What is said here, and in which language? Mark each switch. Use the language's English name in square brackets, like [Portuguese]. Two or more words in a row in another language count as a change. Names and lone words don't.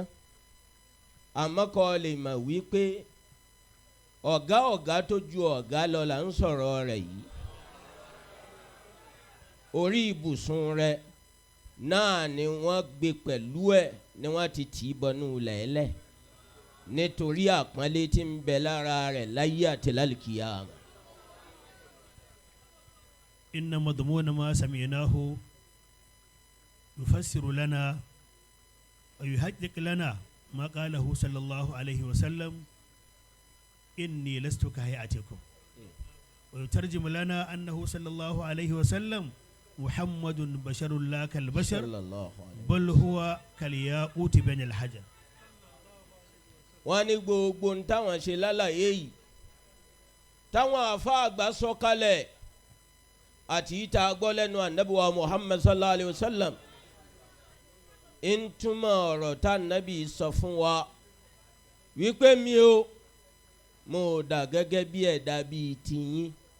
[Yoruba] àmọ́ kọ́ lè mọ̀ wípé ọ̀gá tó ju ọ̀gá lọ là ń sọ̀rọ̀ rẹ̀ yìí. orí ibùsùn rẹ̀ náà ni wọ́n gbé pẹ̀lú ẹ̀ ni wọ́n ti tì í bọnú lẹ́lẹ̀ nítorí àpọ́nlé tí ń bẹ lára rẹ̀ láyé àti lálùkìyámà. [Arabic] إن مضمون ما سمعناه يفسر لنا ويحقق لنا ما قاله صلى الله عليه وسلم إني لست كهيئتكم ويترجم لنا أنه صلى الله عليه وسلم محمد بشر لا كالبشر بل هو كالياقوت بين الحجر. [Yoruba] wọ́n ní gbogbo ń táwọn ṣe lálàyé yìí táwọn àfa àgbà sọ kalẹ̀ àti ìta gbọ́ lẹ́nu ànábìwá Muhammad [Arabic] صلى الله عليه وسلم [Yoruba] ń túmọ̀ ọ̀rọ̀ tá ànábì sọ fún wa wípé mi ò mo dà gẹ́gẹ́ bí ẹ̀dá bíi tiyín.